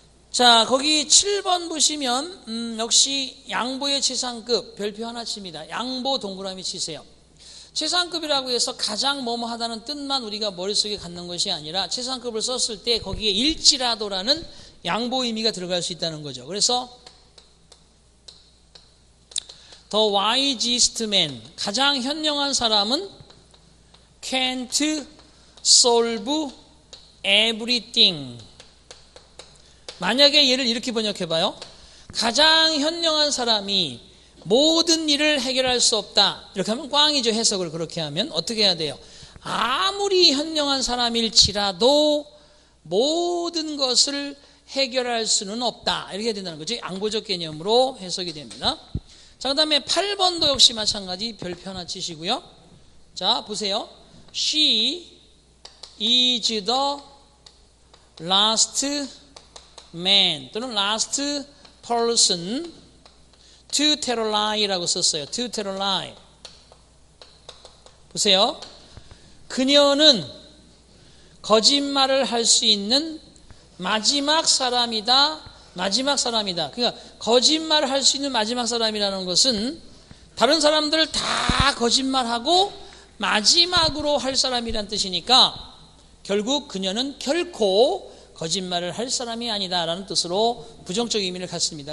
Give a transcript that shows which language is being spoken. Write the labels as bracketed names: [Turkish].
[Korean] 자, 거기 7번 보시면 역시 양보의 최상급 별표 하나 칩니다. 양보 동그라미 치세요. 최상급이라고 해서 가장 뭐뭐 하다는 뜻만 우리가 머릿속에 갖는 것이 아니라 최상급을 썼을 때 거기에 일지라도라는 양보 의미가 들어갈 수 있다는 거죠. 그래서 [English] The wisest man, [Korean] 가장 현명한 사람은 [English] can't solve everything. [Korean] 만약에 얘를 이렇게 번역해봐요. 가장 현명한 사람이 모든 일을 해결할 수 없다. 이렇게 하면 꽝이죠. 해석을 그렇게 하면 어떻게 해야 돼요? 아무리 현명한 사람일지라도 모든 것을 해결할 수는 없다. 이렇게 해야 된다는 거죠. 양보적 개념으로 해석이 됩니다. 자, 그 다음에 8번도 역시 마찬가지 별표 하나 치시고요. 자, 보세요. [English] She is the last man [Korean] 또는 [English] last person to tell a lie라고 [Korean] 썼어요. [English] to tell a lie. [Korean] 보세요. 그녀는 거짓말을 할 수 있는 마지막 사람이다. 마지막 사람이다. 그러니까 거짓말을 할 수 있는 마지막 사람이라는 것은 다른 사람들 다 거짓말하고 마지막으로 할 사람이란 뜻이니까 결국 그녀는 결코 거짓말을 할 사람이 아니다라는 뜻으로 부정적 의미를 갖습니다.